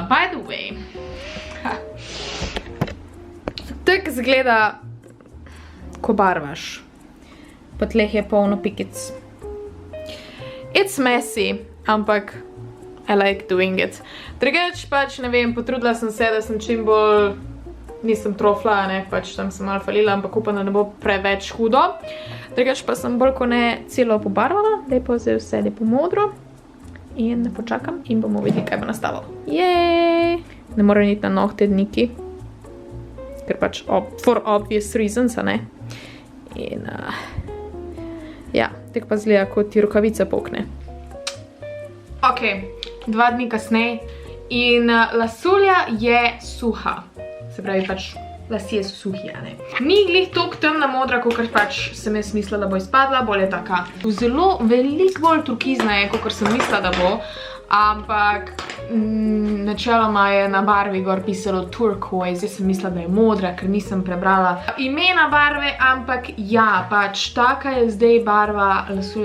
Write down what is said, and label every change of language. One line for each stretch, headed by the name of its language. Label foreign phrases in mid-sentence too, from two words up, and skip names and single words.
English: By the way,
Slovenian: tak zgleda, ko barvaš, pa tleh je polno pikic.
English: It's messy, ampak I like doing it.
Slovenian: Drugač pač, ne vem, potrudila sem se, da sem čim bolj nisem trofla, ne, pač tam sem malo falila, ampak upam, da ne bo preveč hudo. Drugač pa sem bolj ko ne celo pobarvala, lepo zdaj vse lepo modro. In počakam in bomo videli, kaj bo nastalo. Jej! Ne moram iti na nohte dniki, ker pač
English: for obvious reasons,
Slovenian: a ne. In ja, tek pa zgleda, kot ti rokavica pokne. Ok, 2 dni kasneje in lasulja je suha. Se pravi, pač lasje so suhi, a ne. Ni glih toliko temna modra, kakor pač sem jaz mislila, da bo izpadla, bolj je taka zelo veliko bolj turkizna je, kakor sem mislila, da bo, ampak načeloma je na barvi gor pisalo turquoise, jaz sem mislila, da je modra, ker nisem prebrala imena barve, ampak ja, pač taka je zdaj barva lasulje.